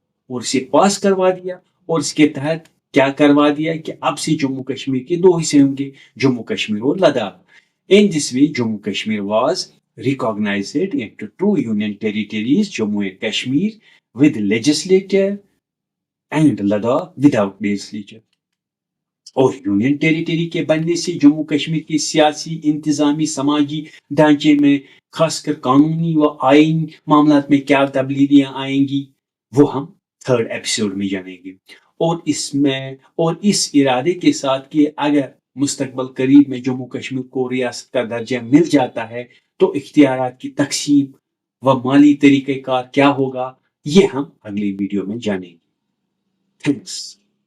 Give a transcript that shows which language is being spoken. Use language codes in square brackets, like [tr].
[ur] اور اسے پاس کروا دیا، اور اس کے تحت کیا کروا دیا کہ اب سے جموں کشمیر کے 2 حصے ہوں گے، جموں کشمیر اور Ladakh. [en] In this way, Jammu Kashmir was recognized into 2 union territories, Jammu and Kashmir with legislature and Ladakh without legislature. [ur] اور یونین ٹیریٹری کے بننے سے جموں کشمیر کے سیاسی، انتظامی، سماجی ڈھانچے میں خاص کر قانونی و آئین معاملات میں کیا تبدیلیاں آئیں گی وہ ہم 3rd ایپیسوڈ میں جانیں گے. اور اس ارادے کے ساتھ کہ اگر مستقبل قریب میں جموں کشمیر کو ریاست کا درجہ مل جاتا ہے تو اختیارات کی تقسیم و مالی طریقہ کار کیا ہوگا، یہ ہم اگلی ویڈیو میں جانیں گے. تھینکس.